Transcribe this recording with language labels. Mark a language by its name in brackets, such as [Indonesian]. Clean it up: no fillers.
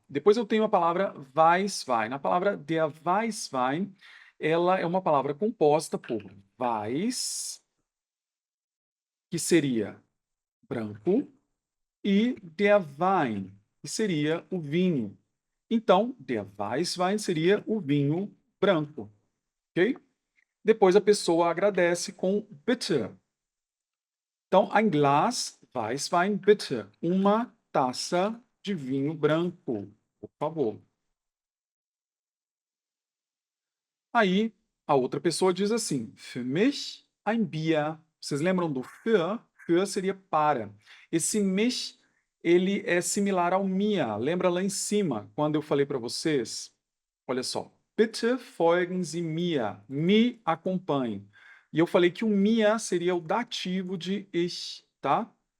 [Portuguese] Depois eu tenho a palavra Weißwein. A palavra der Weißwein, ela é uma palavra composta por Weiß, que seria branco, e der Wein, que seria o vinho. Então, der Weißwein seria o vinho branco, ok? Depois a pessoa agradece com bitte. Então, [German] ein Glas Weißwein bitte. [Portuguese] Uma taça de vinho branco, por favor. Aí, a outra pessoa diz assim, [German] für mich ein Bier. [Portuguese] Vocês lembram do für? Für seria para. Esse mich, ele é similar ao mir. Lembra lá em cima, quando eu falei para vocês? Olha só. [German] Bitte folgen Sie mir. [Portuguese] Me acompanhe. E eu falei que o mir seria o dativo de ich, tá?